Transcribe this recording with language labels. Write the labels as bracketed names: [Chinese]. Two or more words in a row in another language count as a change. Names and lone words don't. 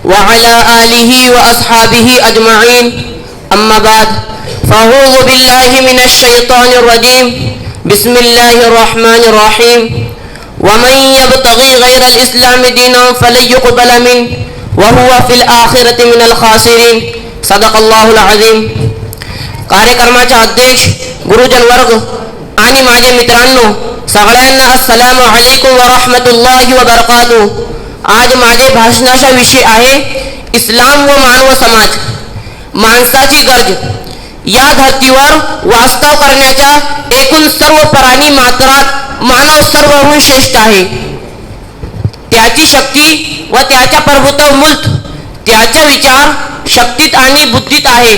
[Arabic] وعلى آله وأصحابه أجمعين أما بعد فأعوذ بالله من الشيطان الرجيم بسم الله الرحمن الرحيم ومن يبتغي غير الإسلام دينا فلن يقبل منه وهو في الآخرة من الخاسرين صدق الله العظيم. [Marathi] कार्यक्रमाचे अध्यक्ष, गुरुजन वर्ग आणि माझे मित्रांनो, सगळ्यांना [Arabic] السلام عليكم ورحمة الله وبركاته. [Marathi] आज माझे भाषणाचा विषय आहे इस्लाम व मानव समाज, माणसाची गरज. या धर्तीवर वास्तव करण्याच्या एकूण सर्व प्राणी मात्रात मानव सर्वहून श्रेष्ठ आहे. त्याची शक्ती व त्याच्या प्रभुत्व मूलत त्याच्या विचार शक्तीत आणि बुद्धीत आहे.